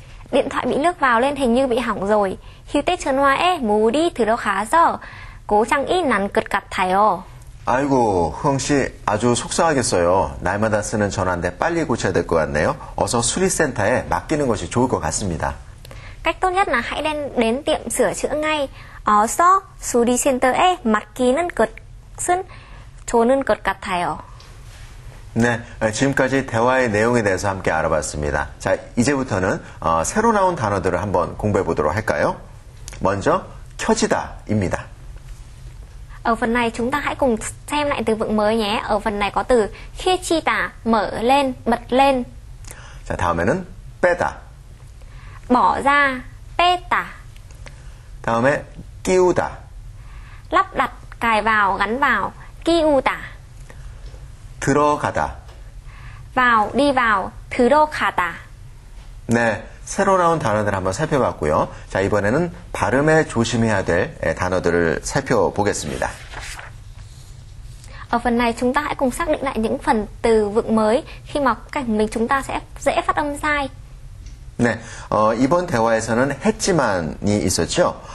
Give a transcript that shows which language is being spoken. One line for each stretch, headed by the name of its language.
Vietnamese: Điện thoại bị nước vào lên hình như bị hỏng rồi.
Korean: 휴대전화에 물이 들어가서 고장이 난 것 같아요. 아이고, 흥 씨 아주 속상하겠어요. 날마다 쓰는 전화인데 빨리 고쳐야 될 것 같네요. 어서 수리센터에 맡기는 것이 좋을 것 같습니다.
Vietnamese: Cách tốt nhất là hãy đến tiệm sửa chữa ngay.
Korean: 어서 수리센터에 맡기는 것은 좋은 것 같아요. 네, 지금까지 대화의 내용에 대해서 함께 알아봤습니다. 자, 이제부터는 새로 나온 단어들을 한번 공부해 보도록 할까요? 먼저 켜지다입니다.
Vietnamese: Ở phần này chúng ta hãy cùng xem lại từ vựng mới nhé. Ở phần này có từ 켜지다, mở lên, bật lên.
Korean: 자, 다음에는 빼다.
Vietnamese: Bỏ ra, 빼다.
Korean: 다음에 끼우다.
Vietnamese: Lắp đặt, cài vào, gắn vào, 끼우다.
Korean: 들어가다.
Vietnamese: vào, đi vào, 들어가다.
Korean: 네, 새로 나온 단어들 한번 살펴봤고요. 자, 이번에는 발음에 조심해야 될 단어들을 살펴보겠습니다.
Vietnamese: Ở phần này chúng ta hãy cùng xác định lại những phần từ vựng mới khi mà cảnh mình chúng ta sẽ dễ phát âm sai.
Korean: 네, 이번 대화에서는 했지만이 있었죠.